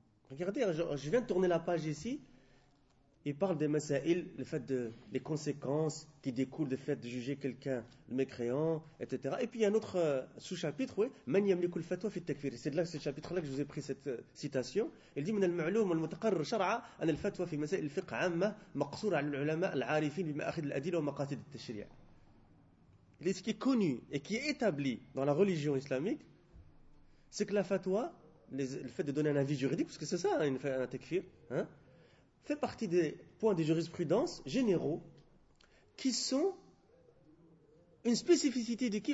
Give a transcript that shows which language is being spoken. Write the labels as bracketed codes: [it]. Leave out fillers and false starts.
[fr] Regardez, je viens de tourner la page ici. Il parle des masaïl, le fait de les conséquences qui découlent du fait de juger quelqu'un le mécréant, etc. Et puis il y a un autre sous-chapitre, oui. Man yamlikul fatwa fi takfir. C'est de là, ce chapitre-là, que je vous ai pris cette citation. [ar] Il dit, من المعلوم والمتقرر شرعا أن الفتوى في مسائل الفقه عامة مقصورة على العلماء العارفين بمآخذ الأدلة ومقاصد التشريع. [fr] ce qui est connu et qui est établi dans la religion islamique, c'est que la fatwa, le fait de donner un avis juridique, parce que c'est ça un takfir, hein, fait partie des points de jurisprudence généraux qui sont une spécificité de qui ?